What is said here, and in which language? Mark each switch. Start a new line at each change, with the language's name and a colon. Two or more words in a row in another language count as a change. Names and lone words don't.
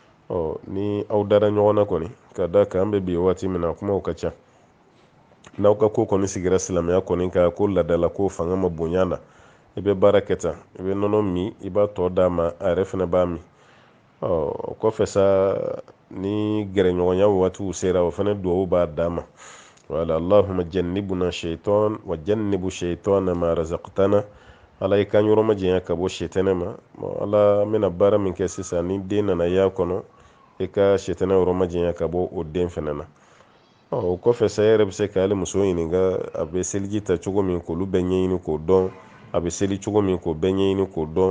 Bambara: Ni aw dara ɲɔgɔn na kɔni, ka da kan an bɛ bi waati min na kumaw ka ca, n'aw ka ko kɔni sigira silamɛya kɔni ka ko ladala ko fanga ma bonya na, i bɛ baara kɛ tan, i bɛ nɔnɔ min, i b'a tɔ d'a ma, a yɛrɛ fana b'a min. O kɔfɛ sa, ni gɛrɛɲɔgɔnya waatiw sera, o fana duwawu b'a d'a ma. Voilà,
Arabic: اللهم جنبنا الشيطان وجنب الشيطان ما رزقتنا.
Bambara: Ala i kan yɔrɔ ma janya ka bɔ shetɛnɛ ma. Ala, n bɛna baara min kɛ sisan, ni den nana y'a kɔnɔ, i ka shetɛnɛ yɔrɔ ma janya ka bɔ o den fana na. O kɔfɛ sa, e yɛrɛ bɛ se k'ale muso ɲininka a bɛ seliji ta cogo min k'olu bɛɛ ɲɛɲini k'o dɔn, a bɛ seli cogo min k'o bɛɛ ɲɛɲini k'o dɔn.